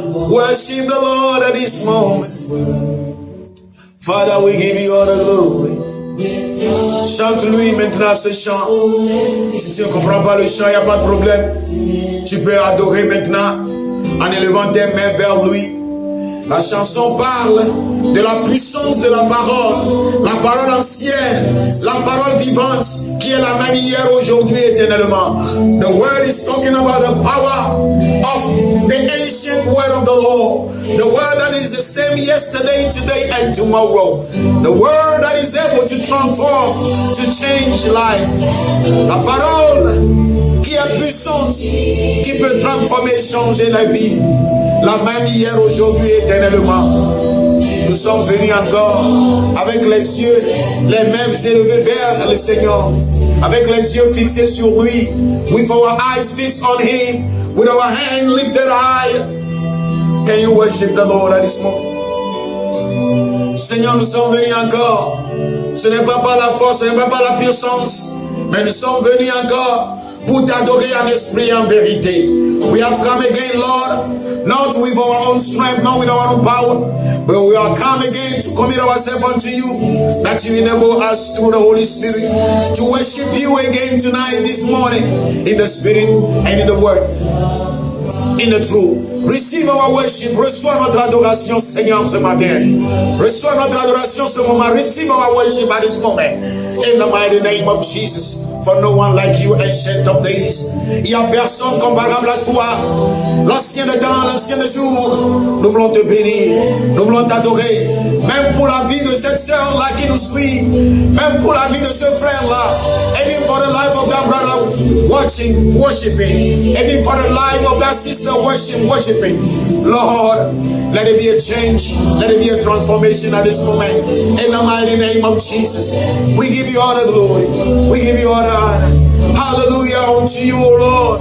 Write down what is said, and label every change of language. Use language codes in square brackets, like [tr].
[en] Worship the Lord at this moment. Father, we give you all the glory. [fr] Chante-lui maintenant ce chant. Si tu ne comprends pas le chant, il n'y a pas de problème. Tu peux adorer maintenant en élevant tes mains vers lui. La chanson parle de la puissance de la parole ancienne, la parole vivante, qui est la même hier, aujourd'hui, éternellement. [en] The word is talking about the power of the ancient word of the Lord. The word that is the same yesterday, today, and tomorrow. The word that is able to transform, to change life. [fr] La parole qui est puissante, qui peut transformer et changer la vie. La même hier, aujourd'hui, éternellement. Nous sommes venus encore avec les yeux, les mains élevées vers le Seigneur, avec les yeux fixés sur lui, [en] with our eyes fixed on him, with our hand lifted high. Can you worship the Lord at this moment? [fr] Seigneur, nous sommes venus encore. Ce n'est pas par la force, ce n'est pas par la puissance, mais nous sommes venus encore pour t'adorer en esprit et en vérité. [en] We have come again, Lord, not with our own strength, not with our own power, but we are come again to commit ourselves unto you, that you enable us through the Holy Spirit to worship you again tonight, this morning, in the Spirit and in the Word, in the truth. Receive our worship. [fr] Reçois notre adoration, Seigneur, ce matin. Reçois notre adoration ce moment. [en] Receive our worship at this moment. In the mighty name of Jesus. For no one like you, ancient of days. [fr] Il n'y a personne comparable à toi. L'ancien de temps, l'ancien de jour. Nous voulons te bénir. Nous voulons t'adorer. Même pour la vie de cette sœur-là qui nous suit. Même pour la vie de ce frère-là. [en] Even for the life of that brother watching, worshiping. Even for the life of that sister worshiping. Lord, let it be a change. Let it be a transformation at this moment. In the mighty name of Jesus. We give you all the glory. We give you all the honor. Hallelujah unto you, O Lord.